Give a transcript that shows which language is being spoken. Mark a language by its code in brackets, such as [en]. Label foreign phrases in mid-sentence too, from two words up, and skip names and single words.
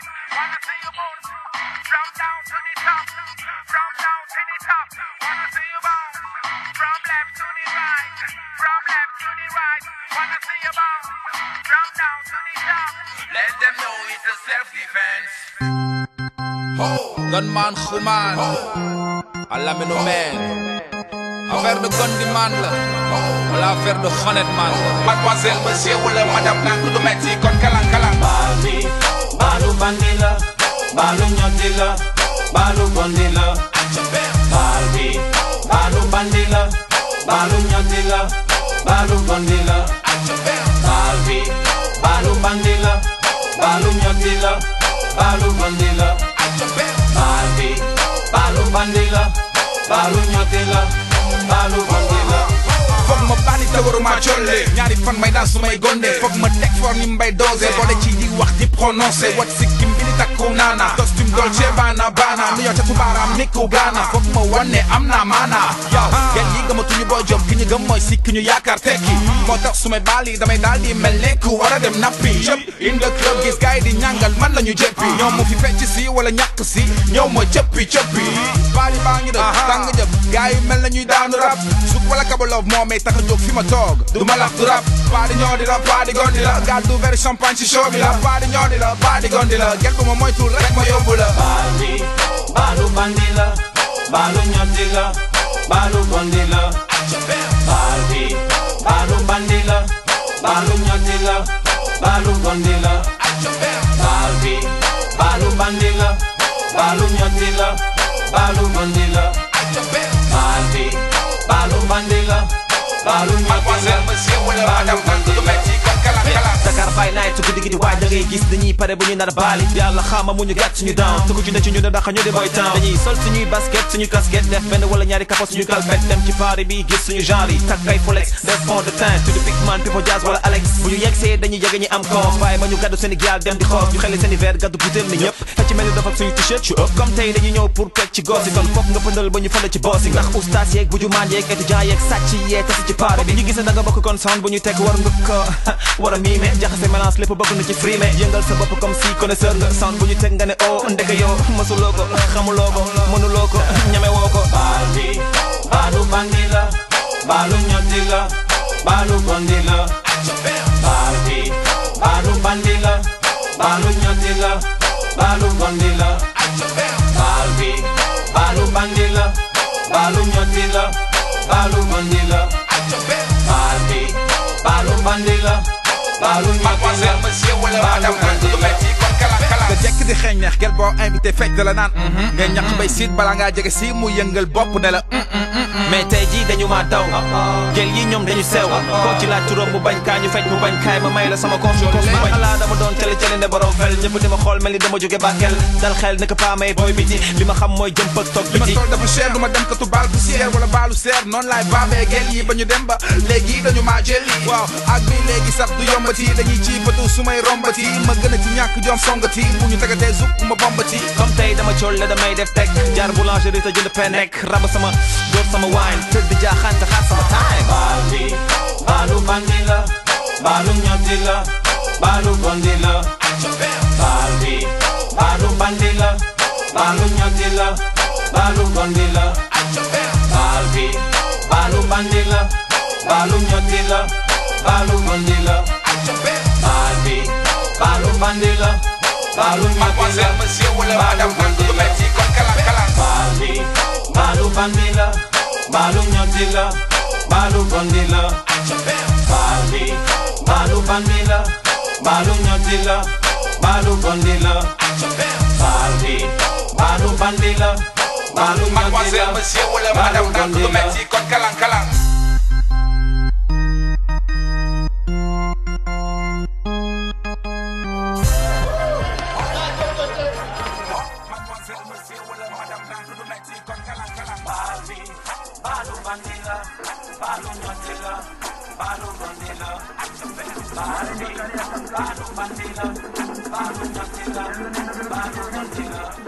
[en] Wanna see you bounce from down to the top, from down to the top. Wanna see you bounce from left to the right, from left to the right. Wanna see you bounce from down to the top. Let them know it's a self-defense. Gunman Xuman, Alamino man. [fr] Affaire de Gondiman [wo] la, wala [fr] affaire de honnêtement la. Mademoiselle, monsieur, [wo] wala madame nangu du metti kon kalang kalang. Balbi, balu bandila, balu nyotila, balu gondila. Balbi, balu bandila, balu nyotila, balu gondila. Balbi, balu bandila, balu nyotila, balu gondila. Balbi, balu bandila, balu nyotila, balu gondila. Fok ma bani te waruma cholle ñaari fan may daan su may gonde fok ma teg for ni mbay dosé boole ci di wax di prononcé wat sikkim bi ni takku naana costume dolce bana bana nu yow ca tubaaraam mikku gaana fok ma wane am naa maana yow gen yi gëmatuñu boo jom ki ñu gëm mooy si ki ñu yaakaar tekki moo tax su may baali damay daal di mel ne ku war a dem nappi cëpp [en] in the club [wo] gis gaay di ñàngal man la ñu jëppi ñoom mu fi fecc si wala ñàkk si ñëw ma jëppi cëppi baali baa ngi dëgg tàng jëpp gaay yi mel na ñuy daanu rap suk wala kabaloof moo may tax a jóg fi ma toog du ma laf du rap baadi ñoo di la baadi gondi la gàddu veri champagne ci show bi la baadi ñoo di la baadi gondi la gel bu ma moytul rek ma yóbbu la Balbi, balu bandila, balu nyotila, balu gondila. Balbi, balu bandila, balu nyotila, balu gondila. Balbi, balu bandila, balu nyotila, balu gondila. Balbi, balu bandila, balu nyotila, balu gondila. [en] Dakar by night [wo] su guddi gi di waaj da ngay gis dañuy pare bu ñu nar a baali yàlla xama mu ñu gàtt suñu down te ku ci ne ci ñu ne daxa ñu di [en] boy town [wo] dañuy sol suñuy basket suñu casquette def benn wala ñaari kapo suñu calpette dem ci party bi gis suñu genre yi takk ay folex def [fr] fond de teint [en] to the big man people jazz [wo] wala Alex bu ñu yegsee dañuy jege ñi am koom waaye ma ñu gàddu seen i gaal dem di xoos ñu xeli seen i verre gàddu butéel ni ñëpp fecc mel ni dafa suñu t-shirt yu ëpp comme tey dañuy ñëw pour pecc ci goos yi kon foog nga pëndal ba ñu fële ci boos yi ndax oustaz yeeg bu jumaan yeeg étudiant yeeg sàcc yee tasi ci party bi ñu gis da nga bokk kon sound bu ñu teg war nga ko war a miime jaxase mélange lépp bëgg na ci frime yëngal sa bopp [fr] comme si connaisseur [wo] nga sound bu ñu teg nga ne oh ndeke yow mësuloo ko xamuloo ko mënuloo ko ñamewoo ko Balbi, balu bandila, balu nyotila, balu gondila. Balbi, balu bandila, balu nyotila, balu gondila. Balbi, balu bandila, balu nyotila, balu gondila. Balbi, balu bandila, balu nyotila, balu gondila. nga jekk di xeeñ neex gel boo invité fekk da la naan nga ñaq bay siit bala ngaa jege si mu yëngal bopp ne la mais tey jii dañu ma daw gel yi ñoom dañu sew koo ci laaj turam mu bañ kaa ñu fecc mu bañ kaay ma may la sama confiance ma xalaa dama doon cale cale ne borom fel ñëpp di ma xool mel ni dama jóge Bakel dal xel naka paa may booy biti li ma xam mooy jëm pëg toog li ma biti sol dafa cher du ma dem katu baal poussière wala baalu seer noonu laay baabee gel yi ba ñu dem ba léegi dañu maa jël yi waaw ak bi léegi sax du yombati dañuy ci batu su may rombati ma gën a ci ñàkk jom songati bu ñu tegatee zuk ma bombati comme tey dama cool la damay def teg jaar boulangerie te jënd pain nekk raba sama góor sama wine tëdd jaaxaan te xaar sama time Balbi, balu bandila, balu nyotila, balu gondila. Balbi, balu bandila, balu nyotila, balu gondila. Balbi, balu bandila, balu nyotila, balu gondila. bandi la baalu ñotti la monsieur wala baalu madame bandi du la metti kon kalang baal bi baalu bandi la baalu ñotti la baalu gondi la baal bi baalu bandi la baalu ñotti la baalu gondi la baal bi baalu bandi la baalu ñotti la [fr] mademoiselle monsieur [wo] wala madame du metti kon kalang Balu bandila, balu nyotila, balu bandila, balu bandila, balu nyotila, balu bandila,